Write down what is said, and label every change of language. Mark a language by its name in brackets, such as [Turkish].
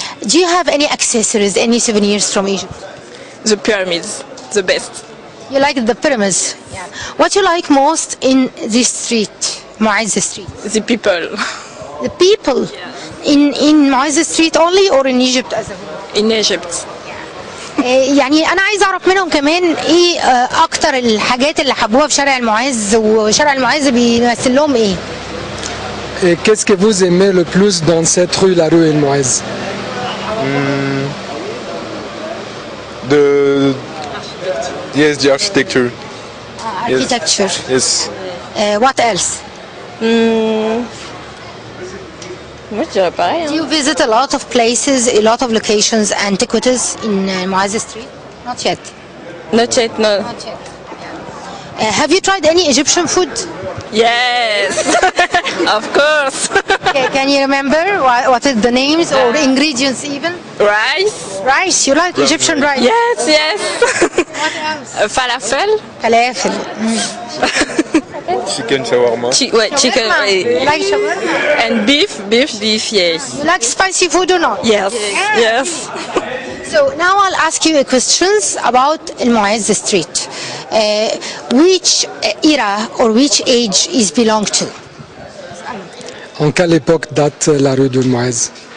[English] Do you have any accessories, any souvenirs from Egypt? The pyramids, the best. You like the pyramids? Yeah. What you like most in this street, Mu'azz Street? The people. The people. In Mu'azz Street only, or in Egypt as a whole? In Egypt. [Arabic] يعني أنا عايز أعرف منهم كمان إيه أكتر الحاجات اللي حبوها في شارع المعز، وشارع المعز بيمثل لهم إيه؟ [French] Et qu'est-ce que vous aimez le plus dans cette rue, la rue El Mouez? [English] The architecture. Architecture. Yes. What else? [French] Moi, je dirais pareil. [English] Do you visit a lot of places, a lot of locations, antiquities in Mu'azz Street? Not yet. Not yet, no. Not yet. Have you tried any Egyptian food? Yes, of course. Can you remember what is the names or ingredients even? Rice. Rice. You like Egyptian rice? Yes, yes. What else? Falafel. Falafel. Chicken shawarma. Chicken. You like shawarma? And beef, yes. You like spicy food or not? Yes, yes. So now I'll ask you questions about Al Mu'azz Street. Which era or which age is belong to? [French] En quelle époque date la rue de Mouez?